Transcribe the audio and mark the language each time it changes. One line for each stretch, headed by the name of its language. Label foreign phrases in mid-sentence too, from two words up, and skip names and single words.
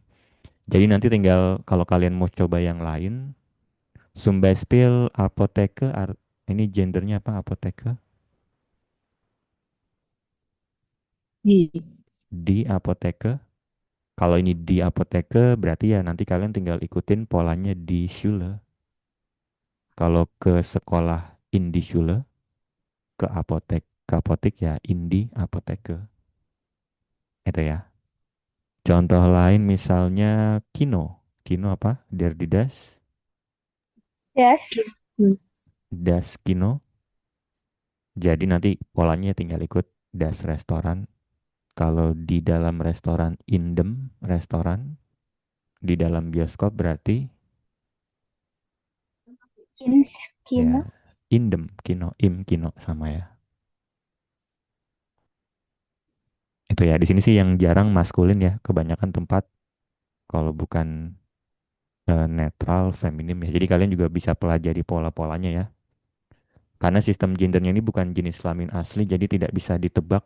Indonesian: Jadi nanti tinggal kalau kalian mau coba yang lain,
German: zum Beispiel Apotheke,
Indonesian: ini gendernya apa Apotheke?
German: Di. Di Apotheke.
Indonesian: Kalau ini di Apotheke berarti ya nanti kalian tinggal ikutin polanya di Schule. Kalau ke sekolah
German: in die Schule,
Indonesian: ke apotek ya
German: in die Apotheke.
Indonesian: Itu ya. Contoh lain misalnya kino. Kino apa?
German: Der die Das das Kino.
Indonesian: Jadi nanti polanya tinggal ikut
German: das restoran.
Indonesian: Kalau di dalam restoran indem restoran, di dalam bioskop berarti
German: ins
Indonesian: ya
German: Kino. indem kino, im kino
Indonesian: sama ya. Itu ya, di sini sih yang jarang maskulin ya, kebanyakan tempat kalau bukan netral feminim ya. Jadi kalian juga bisa pelajari pola-polanya ya. Karena sistem gendernya ini bukan jenis kelamin asli, jadi tidak bisa ditebak ya.